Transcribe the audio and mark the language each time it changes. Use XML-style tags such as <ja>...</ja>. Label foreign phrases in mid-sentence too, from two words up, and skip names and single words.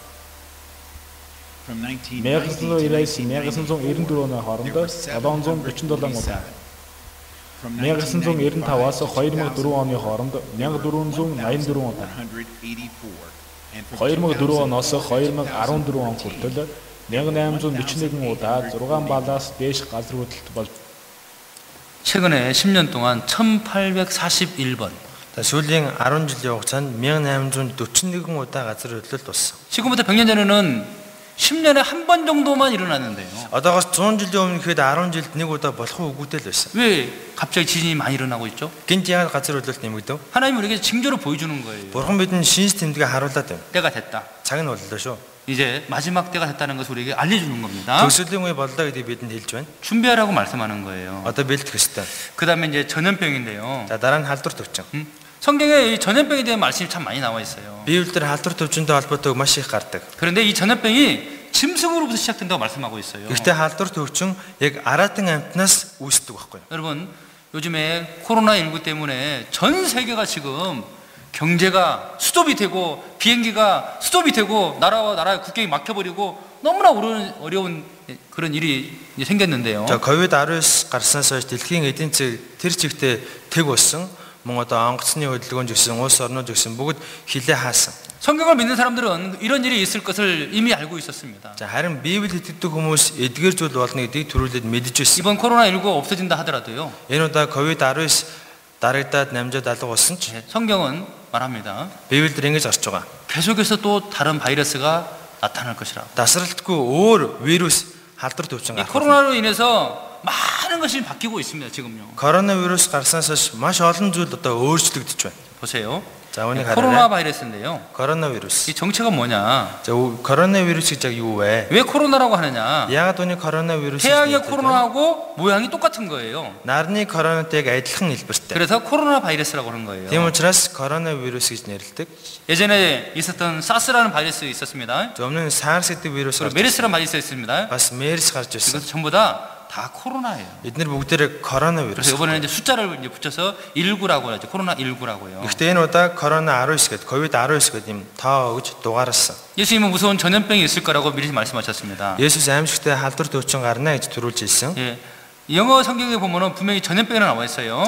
<mn>1990-аас 1994 оны хооронд 747 удаа. 1995-аас 2004 оны хооронд 1484 удаа. 2004 оноос 2014 он хүртэл 1841 удаа 6 балаас дээш газар хөдлөлт болж</mn> <ko>최근에 10년 동안 1841번.</ko> <mn>За сүүлийн 10 жилийн хугацаанд 1841 удаа газар хөдлөлт болсон.</mn> <ko>지금부터 100년 전에는 10년에 한 번 정도만 일어났는데요.</ko> <mn>Одоогоос 100 жилийн өмнө хэд 10 жилд нэг удаа болох уу үгүйтэй л байсан.</mn> <ko>왜 갑자기 지진이 많이 일어나고 있죠?</ko> <mn>Гинт яг газар хөдлөлт нэмэгдэв.</mn> <ko>하나님은 우리에게 징조를 보여주는 거예요.</ko> <mn>Бурхан бидэнд шинж тэмдгээ харуулад байна.</mn> <ko>때가 됐다.</ko> <mn>Цаг нь боллоо шүү.</mn> <ko>이제 마지막 때가 됐다는 것을 우리에게 알려주는 겁니다.</ko> <mn>Төгсгөлийн үе боллоо гэдгийг бидэнд хэлж байна.</mn> <ko>준비하라고 말씀하는 거예요.</ko> <mn>Одоо бэлтгэх ёстой.</mn> <ko>그 다음에 이제 전염병인데요.</ko> <mn>За дараа нь халдвар төвчин.</mn> <ko>성경에 이 전염병에 대한 말씀이 참 많이 나와 있어요.</ko> <mn>Библиэлд халдвар төвчөнтэй холбоотой маш их гардаг.</mn> <ko>그런데 이 전염병이 짐승으로부터 시작된다고 말씀하고 있어요.</ko> <mn>Гэхдээ халдвар төвчин яг араатан амьтнаас үүсдэг байхгүй юу?</mn> <ko>여러분 요즘에 코로나19 때문에 전 세계가 지금 경제가 스톱이 되고 비행기가 스톱이 되고 나라와 나라의 국경이 막혀버리고 너무나 어려운 그런 일이 이제 생겼는데요.</ko> <mn>За COVID-19 гарснаас хойш дэлхийн эдийн засаг тэр чигтээ тэг болсон. Мөн одоо онгоцны хөдөлгөөн гэсэн улс орнууд гэсэн бүгд хилээ хаасан.</mn> <ko>성경을 믿는 사람들은 이런 일이 있을 것을 이미 알고 있었습니다.</ko> <mn>За харин Библи итгэдэг хүмүүс эдгээр зүйл болно гэдгийг төрүүлээд мэдэж байсан.</mn> <ko>이번 코로나19가 없어진다 하더라도요.</ko> <mn>Энэ удаа COVID-19 дарагдаад намжаад алга болсон ч</mn> <ko>성경은 말합니다.</ko> <mn>Библиэлд ингэж орж байгаа.</mn> <ko>계속해서 또 다른 바이러스가 나타날 것이라.</ko> <mn>Тасралтгүй өөр вирус халдвар төвчин</mn> <ko>이</ko> <mn>гарах.</mn> <ko>코로나로 인해서 많은 것이 바뀌고 있습니다. 지금요.</ko> <mn>Коронавирус гарснаас хойш маш олон зүйл одоо өөрчлөгдөж байна.</mn> <ko>보세요.</ko> <mn>За үүнийг</mn> <ko>코로나</ko> <mn>хараарай.</mn> <ko>바이러스인데요.</ko> <mn>Коронавирус.</mn> <ko>이 정체가 뭐냐?</ko> <mn>За коронавирус гэж яг юу вэ?</mn> <ko>왜 코로나라고 하느냐?</ko> <mn>Яагаад үүний коронавирус</mn> <ko>태양의 코로나하고 모양이 똑같은 거예요.</ko> <mn>нарны коронавирустэй адилхан хэлбэртэй.</mn> <ko>그래서 코로나 바이러스라고 하는 거예요.</ko> <mn>Тийм учраас коронавирус гэж нэрлэдэг.</mn> <ko>예전에 있었던 사스라는 바이러스 있었습니다.</ko> <mn>За өмнө нь SARS гэдэг вирус</mn> <ko>그리고 메르스라는 바이러스 있습니다.</ko> <mn>бас MERS гарч ирсэн.</mn> <ko>이것은 전부 다 코로나예요.</ko> <mn>Эдгээр бүгдээрээ коронавирус.</mn> <ko>그래서 이번에는 이제 숫자를 이제 붙여서 19라고 하죠. 코로나 19라고요.</ko> <mn>Гэхдээ энэ удаа корона 19 гэдэг COVID-19 гэдэг юм тоо гэж дугаарсан.</mn> <ko>예수님은 무서운 전염병이 있을 거라고 미리 말씀하셨습니다.</ko> <mn>Есүс аимшигтай халдвар төвчин гарна гэж төрүүлж хэлсэн.</mn> <ko>예. 영어 성경에 보면은 분명히 전염병이라고 나와 있어요.</ko>